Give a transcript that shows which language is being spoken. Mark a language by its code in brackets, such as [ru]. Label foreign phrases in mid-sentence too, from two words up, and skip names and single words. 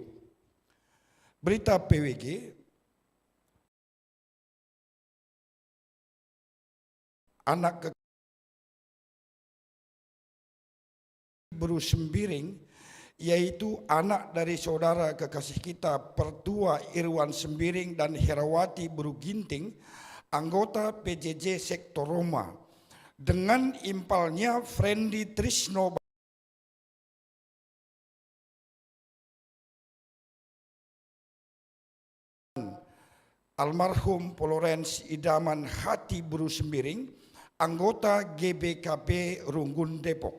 [id] Berita PWG, anak Bru Sembiring, yaitu anak dari saudara kekasih kita Pertua Irwan Sembiring dan Herawati Bru Ginting, anggota PJJ Sektor Roma, dengan impalnya Friendly Trisno almarhum Polorens Idaman Hati Bru Sembiring, anggota GBKP Runggun Depok.